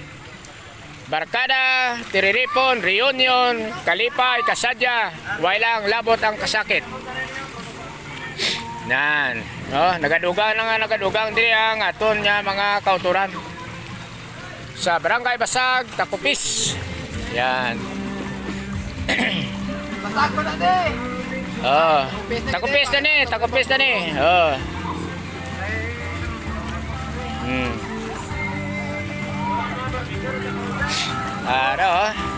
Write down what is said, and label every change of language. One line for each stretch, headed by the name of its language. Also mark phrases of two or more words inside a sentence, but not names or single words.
Hiligaynon: Barkada, tiriripon, reunion, kalipay, kasadya. Way lang labot ang kasakit. Nan, oh, nagadugang diri ang aton nga mga kauturan sa Barangay Basag, Takupis. Yan. Basag ko na din. Oh, Takupis na ni. Oh. Araw. Oh.